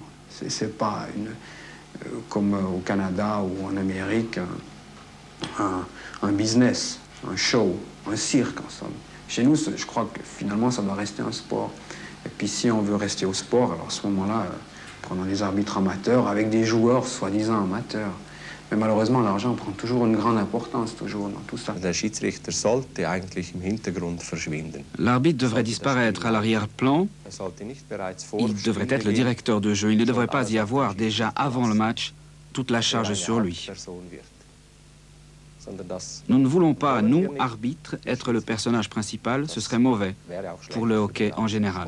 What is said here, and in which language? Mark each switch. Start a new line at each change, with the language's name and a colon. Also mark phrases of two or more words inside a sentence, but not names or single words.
French: C'est pas comme au Canada ou en Amérique, un business, un show, un cirque en somme. Chez nous, je crois que finalement, ça doit rester un sport. Et puis si on veut rester au sport, alors à ce moment-là, prenons des arbitres amateurs avec des joueurs soi-disant amateurs. Mais malheureusement, l'argent prend toujours une grande importance, toujours, dans tout ça.
German: Der Schiedsrichter sollte eigentlich im Hintergrund verschwinden.
French: L'arbitre devrait disparaître à l'arrière-plan. Il devrait être le directeur de jeu. Il ne devrait pas y avoir, déjà avant le match, toute la charge sur lui. Nous ne voulons pas, nous, arbitres, être le personnage principal. Ce serait mauvais pour le hockey en général.